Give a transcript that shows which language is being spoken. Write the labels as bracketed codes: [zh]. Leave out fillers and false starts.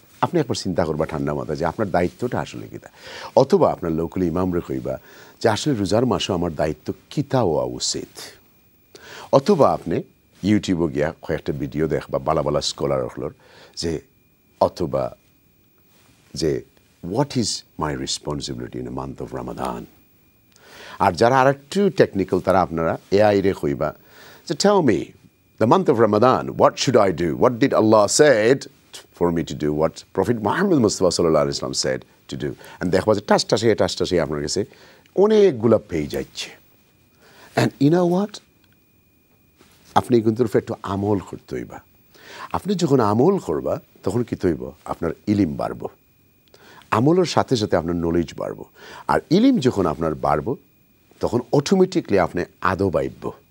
[syl] আপনি একবার চিন্তা করবা ঠান্ডা মাথা যে আপনার দায়িত্বটা আসলে কিতা, অথবা আপনার লোকাল ইমামরে কইবা যে আসলে রোজার মাসও আমার দায়িত্ব কিতা হওয়া উচিত, অথবা আপনি ইউটিউবে গিয়া কয়েকটা ভিডিও দেখবা বালা বালা স্কলার হলোর যে অথবা যে [en] What is my responsibility in a month of Ramadan. [syl] আর যারা আর একটু টেকনিক্যাল তারা আপনারা এআই রে কইবা, [en] so tell me, the month of Ramadan, what should I do? What did Allah said for me to do? What Prophet Muhammad Mustafa sallallahu alaihi wasallam said to do? [syl] And দেখবা যে টাস আপনার কাছে অনেকগুলো পেয়ে যাচ্ছে। [en] And you know what? [syl] আপনি কিন্তু একটু আমল করতে হইবা। আপনি যখন আমল করবা তখন কি হইব? আপনার ইলিম বাড়বো, আমলের সাথে সাথে আপনার নলেজ বাড়বো, আর ইলিম যখন আপনার বাড়বো তখন অটোমেটিকলি আপনি আদব আইব।